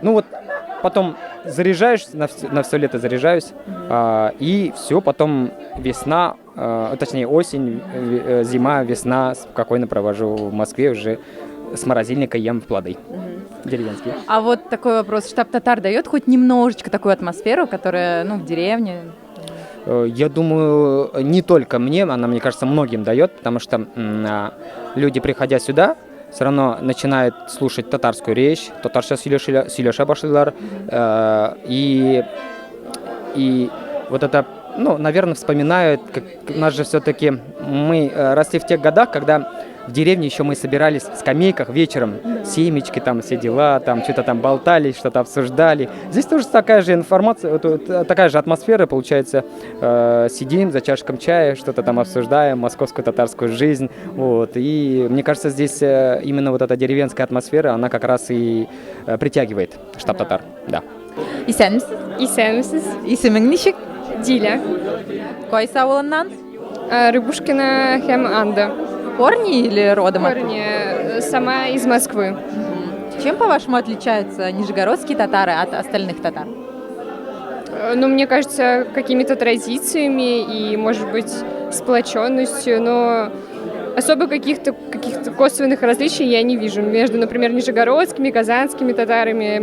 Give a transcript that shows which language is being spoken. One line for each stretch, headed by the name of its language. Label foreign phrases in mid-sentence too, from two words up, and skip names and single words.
Russian: Ну вот потом заряжаюсь, на все лето заряжаюсь, и все, потом весна, точнее осень, зима, весна спокойно провожу в Москве, уже с морозильника ем плоды деревенские. А вот такой вопрос. Штаб татар дает хоть немножечко такую атмосферу, которая, ну, в деревне? Я думаю, не только мне, она, мне кажется, многим дает, потому что люди, приходя сюда, все равно начинают слушать татарскую речь,
Tatar: татарша сөйләшә башлыйлар,
Russian: и вот это, ну, наверное, вспоминают, как у нас же все-таки мы росли в тех годах, когда в деревне еще мы собирались в скамейках вечером, семечки, там все дела, там что-то там болтали, что-то обсуждали. Здесь тоже такая же информация, такая же атмосфера, получается, сидим за чашком чая, что-то там обсуждаем, московскую татарскую жизнь, вот. И мне кажется, здесь именно вот эта деревенская атмосфера, она как раз и притягивает штаб татар, да.
Tatar: Исәнмесез? Исемең ничек? Диля. Кайсы авылыннан? Рыбушкина һәм Анда.
Russian: Корни или родом? Корни. Сама из Москвы. Чем, по-вашему, отличаются нижегородские татары от остальных татар? Ну, мне кажется, какими-то традициями и, может быть, сплоченностью, но особо каких-то косвенных различий я не вижу между, например, нижегородскими, казанскими татарами.